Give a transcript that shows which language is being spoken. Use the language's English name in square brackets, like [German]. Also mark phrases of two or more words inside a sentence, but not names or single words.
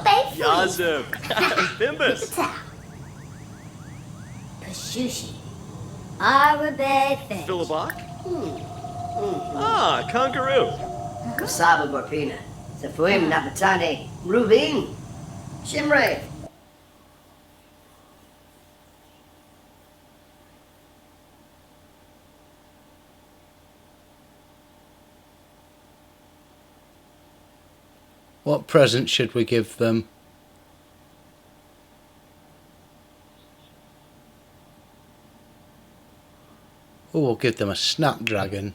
[English] Yazib. Bimbus. Pashushi. Arabe. Philibok? Ah, Kangaroo. Kusaba Borpina. Safuim Napatane. Rubin. Shimray. What present should we give them? Oh, we'll give them a snapdragon.